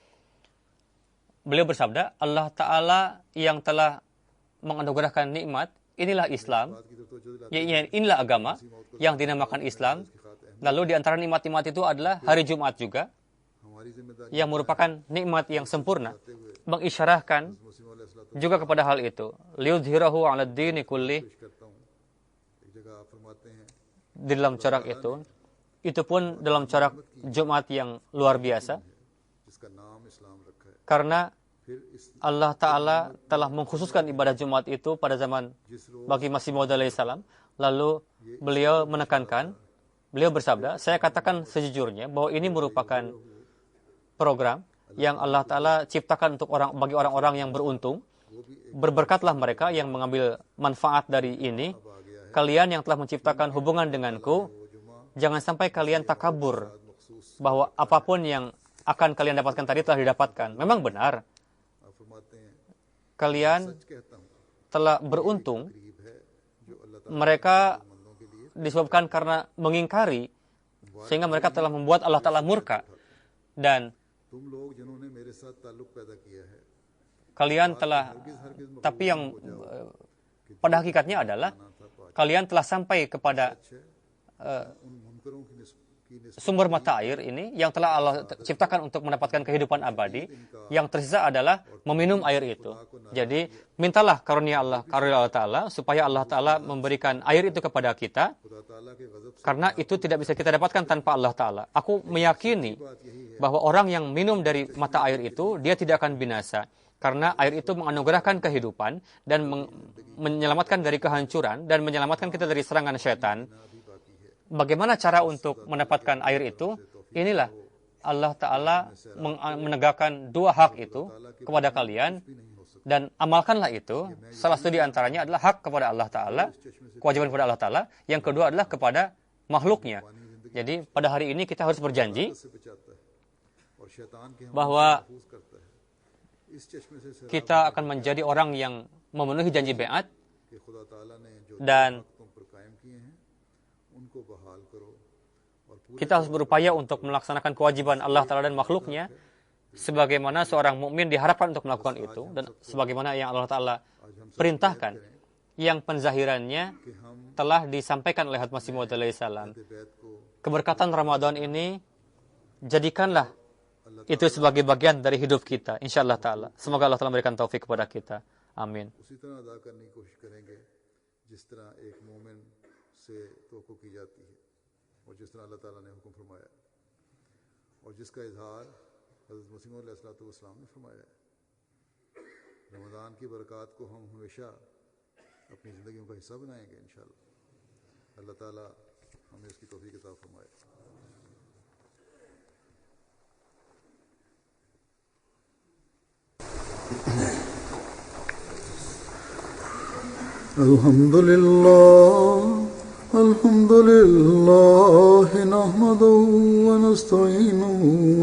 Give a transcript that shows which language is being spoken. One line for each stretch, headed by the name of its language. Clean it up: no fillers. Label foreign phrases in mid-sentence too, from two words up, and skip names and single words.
Indonesian: Beliau bersabda, Allah Ta'ala yang telah menganugerahkan nikmat, inilah Islam,
Urdu: بات کی تو جو
Indonesian: inilah agama yang dinamakan Islam. Lalu di antara nikmat-nikmat itu adalah hari Jumat juga,
Urdu: ہماری ذمہ داری
Indonesian: yang merupakan nikmat yang sempurna, mengisyarahkan
Urdu: مسیح موعود علیہ السلام
Indonesian: juga kepada hal itu.
Arabic: ليظهره على الدين كله,
Urdu: پیش کرتا ہوں۔ ایک جگہ آپ فرماتے ہیں
Indonesian: di dalam corak itu pun dalam corak Jumat yang luar biasa,
Urdu: جس کا نام اسلام رکھا ہے
Indonesian: karena
Urdu: پھر اس
Indonesian: Allah Ta'ala telah mengkhususkan ibadah Jumat itu pada zaman
Urdu: جس روز
Indonesian: bagi Masih Maud alaihissalam. Lalu beliau menekankan, beliau bersabda, saya katakan sejujurnya bahwa ini merupakan program yang Allah Ta'ala ciptakan untuk bagi orang-orang yang beruntung. Berberkatlah mereka yang mengambil manfaat dari ini. Kalian yang telah menciptakan hubungan denganku, jangan sampai kalian takabur bahwa apapun yang akan kalian dapatkan tadi telah didapatkan. Memang benar,
Urdu: آپ فرماتے ہیں
Indonesian: kalian
Urdu: سچ کہتا ہوں
Indonesian: telah beruntung.
Urdu: غریب ہے جو اللہ
Indonesian: Mereka
Urdu: تعالیٰ کے لیے
Indonesian: disebabkan karena mengingkari, sehingga mereka telah membuat Allah Ta'ala murka. Dan
Urdu: تم لوگ جنہوں نے میرے ساتھ تعلق پیدا کیا ہے
Indonesian: kalian telah, tapi yang pada hakikatnya adalah kalian telah sampai kepada
Urdu: ان منکروں کی
Indonesian: sumber mata air ini yang telah Allah ciptakan untuk mendapatkan kehidupan abadi. Yang tersisa adalah meminum air itu. Jadi mintalah karunia Allah Ta'ala supaya Allah Ta'ala memberikan air itu kepada kita,
Urdu: خدا تعالیٰ کے غضب سے
Indonesian: karena itu tidak bisa kita dapatkan tanpa Allah Ta'ala. Aku meyakini bahwa orang yang minum dari mata air itu, dia tidak akan binasa. Karena air itu menganugerahkan kehidupan dan menyelamatkan dari kehancuran dan menyelamatkan kita dari serangan syaitan. Bagaimana cara untuk mendapatkan air itu? Inilah Allah Ta'ala menegakkan dua hak itu kepada kalian dan amalkanlah itu. Salah satu di antaranya adalah hak kepada Allah Ta'ala, kewajiban kepada Allah Ta'ala. Yang kedua adalah kepada makhluknya. Jadi pada hari ini kita harus berjanji
Urdu: سے بچاتا ہے اور شیطان کے ہم
Indonesian: bahwa
Urdu: محفوظ کرتا ہے اس چشمے سے سیراب
Indonesian: kita akan menjadi orang yang memenuhi janji beat
Urdu: کہ خدا تعالیٰ نے جو
Indonesian: dan
Urdu: تم پر قائم کیے ہیں ان کو بحال کرو اور پورے
Indonesian: kita harus berupaya untuk melaksanakan kewajiban Allah Ta'ala dan makhluknya sebagaimana seorang mukmin diharapkan untuk melakukan itu dan sebagaimana yang Allah Ta'ala perintahkan, yang penzahirannya
Urdu: کہ ہم
Indonesian: telah disampaikan oleh Hazrat Masih Maud alaihissalam.
Urdu: بیعت کو
Indonesian: Keberkatan Ramadan ini jadikanlah itu sebagai bagian dari hidup kita,
Arabic: إن شاء الله تعالى.
Indonesian: Semoga Allah Ta'ala memberikan taufik kepada kita. Amin.
Urdu: اسی طرح ادا کرنے کی کوشش کریں گے جس طرح ایک مومن سے توقع کی جاتی ہے. اور جس طرح اللہ تعالیٰ نے حکم فرمایا اور جس کا اظہار حضرت مسیح موعود علیہ السلام نے فرمایا ہے. رمضان کی برکات کو ہم ہمیشہ اپنی زندگیوں کا حصہ بنائیں گے ان شاء اللہ. اللہ تعالیٰ ہمیں اس کی توفیق عطا فرمائے.
Arabic: الحمدلله نحمده و نستعينه و